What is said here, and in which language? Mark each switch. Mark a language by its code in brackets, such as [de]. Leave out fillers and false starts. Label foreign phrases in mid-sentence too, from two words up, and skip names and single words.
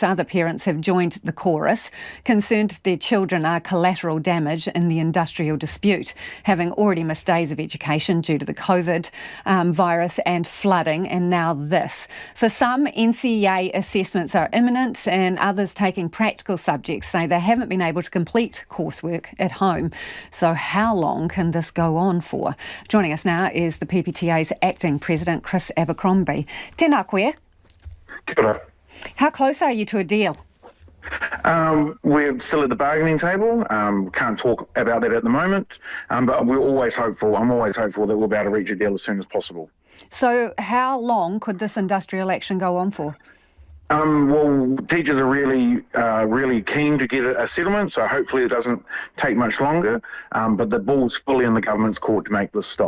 [en] Other parents have joined the chorus, concerned their children are collateral damage in the industrial dispute, having already missed days of education due to the COVID virus and flooding, and now this. For some, NCEA assessments are imminent, and others taking practical subjects say they haven't been able to complete coursework at home. So how long can this go on for? Joining us now is the PPTA's acting president, Chris Abercrombie. [mi] Tēnā koe. Kia ora. [en] How close are you to a deal? We're still at the bargaining table. Can't talk about that at the moment, but we're always hopeful. I'm always hopeful that we'll be able to reach a deal as soon as possible. So how long could this industrial action go on for? Well, teachers are really keen to get a settlement, so hopefully it doesn't take much longer, but the ball's fully in the government's court to make this stop.